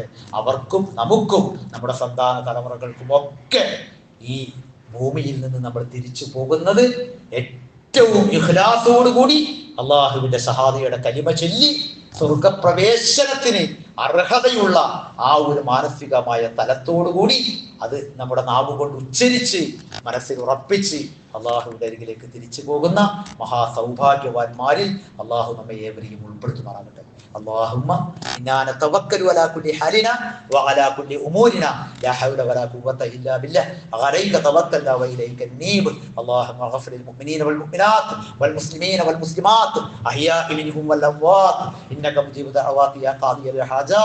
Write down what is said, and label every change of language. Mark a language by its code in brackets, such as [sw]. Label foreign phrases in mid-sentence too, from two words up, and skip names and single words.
[ml] അവർക്കും നമുക്കും നമ്മുടെ സന്താന തലമുറകൾക്കും ഒക്കെ ഈ ഭൂമിയിൽ നിന്ന് നമ്മൾ തിരിച്ചു പോകുന്നത് ഏറ്റവും ഇഖ്ലാസോടുകൂടി അള്ളാഹുവിന്റെ ഷഹാദയുടെ കലിമ ചൊല്ലി സ്വർഗപ്രവേശനത്തിന് അർഹതയുള്ള ആ ഒരു മാനസികമായ തലത്തോടുകൂടി അത് നമ്മുടെ നാവ് കൊണ്ട് ഉച്ചരിച്ച് മനസ്സിൽ ഉറപ്പിച്ച് അള്ളാഹുവിന്റെ അരികിലേക്ക് തിരിച്ചു പോകുന്ന മഹാസൗഭാഗ്യവാന്മാരിൽ അള്ളാഹു നമ്മെ ഏവരെയും ഉൾപ്പെടുത്തുമാറാകട്ടെ. [ar] اللهم إنا نتوكل على كل حالنا وعلى كل أمورنا لا حول ولا قوة إلا بالله عليك توكلنا وإليك النيب. اللهم اغفر للمؤمنين والمؤمنات والمسلمين والمسلمات أحياء منهم والأموات إنك مجيب دعوات يا قاضي الحاجات.